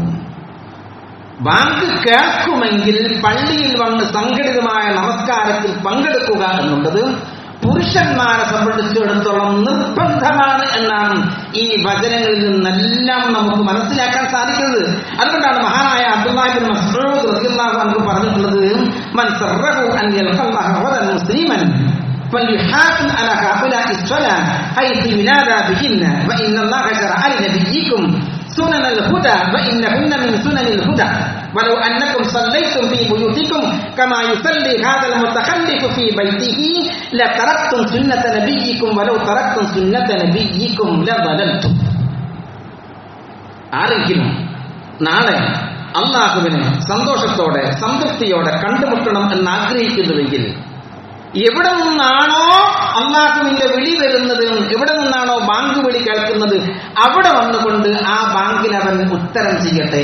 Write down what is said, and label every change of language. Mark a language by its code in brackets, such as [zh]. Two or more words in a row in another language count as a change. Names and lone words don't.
[ml] ബാങ്ക് കേൾക്കുമെങ്കിൽ പള്ളിയിൽ വന്ന് സംഘടിതമായ നമസ്കാരത്തിൽ പങ്കെടുക്കുക എന്നുള്ളത് പുരുഷന്മാരെ സംബന്ധിച്ചിടത്തോളം നിർബന്ധമാണ് എന്നാണ് ഈ വചനങ്ങളിൽ നിന്നെല്ലാം നമുക്ക് മനസ്സിലാക്കാൻ സാധിക്കുന്നത്. അതുകൊണ്ടാണ് മഹാനായ അബ്ദുല്ലാഹി ഇബ്നു മസ്ഊദ് [ar] رضي الله عنه പറഞ്ഞിട്ടുള്ളത്, من سره أن يلقى الله غدا مسلما فليحافظ على هؤلاء الصلوات حيث ينادى بهن وإن الله شرع لنبيكم سنن الهدى وإنهن من سنن الهدى ولو أنكم صليتم في بيوتكم كما يصلي هذا المتخلف في بيته لتركتم سنة نبيكم ولو تركتم سنة نبيكم لضللتم. [ml] ആരെങ്കിലും നാളെ അല്ലാഹുവിനെ സന്തോഷത്തോടെ സംതൃപ്തിയോടെ കണ്ടുമുട്ടണം എന്ന് ആഗ്രഹിക്കുന്നുവെങ്കിൽ എവിടെ നിന്നാണോ അല്ലാഹുവിന്റെ വിളി വരുന്നത്, എവിടെ നിന്നാണോ ബാങ്ക് വിളി കേൾക്കുന്നത്, അവിടെ വന്നുകൊണ്ട് ആ ബാങ്കിൽ അവൻ ഉത്തരം ചെയ്യട്ടെ.